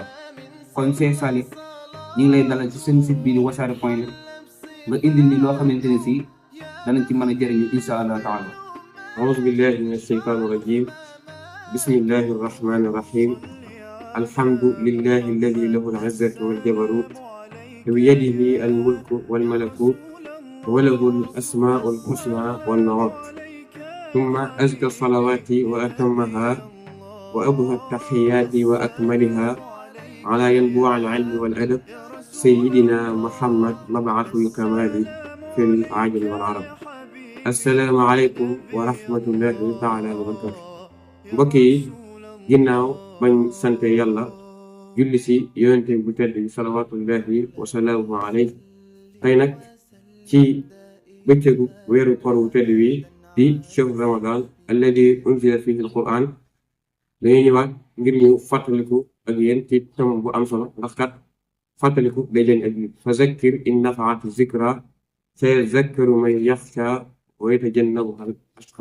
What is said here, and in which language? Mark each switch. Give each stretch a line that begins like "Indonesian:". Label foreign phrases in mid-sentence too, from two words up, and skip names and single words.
Wolof: kon Cheikh Salih ñu ngi lay dalal ci seen site bii di wassare.net nga indi ni loo xamante ne si danañ ci mën a jëriñu
Arabic: إن شاء الله تعالى. أعوذ بالله من الشيطان الرجيم بسم الله الرحمن الرحيم. الحمد لله الذي له العزة والجبروت بيده الملك والملكوت وله الأسماء الحسنى والنعوت ثم أزكى الصلوات وأتمها وأبهى التحيات وأكملها على ينبوع العلم والأدب سيدنا محمد مبعث الكمال في العجم والعرب. السلام عليكم ورحمة الله تعالى وبركاته.
Wolof: mbokk yi ginnaaw bañ sant Yàlla julli si yonente bu tedd bi
Arabic: صلوات الله وسلامه عليه.
Wolof: tey nag ci bëccëgu weeru koor bu tedd wi di
Arabic: شهر رمضان الذي أنزل فيه القرآن
Wolof: dañuy ñëwaat ngir ñu fàttaliku ak yéen ci tam bu am solo ndax kat fàttaliku day leen ak nit
Arabic: فذكر إن نفعت الذكرى سيذكر من يخشى ويتجنبها الأشقى.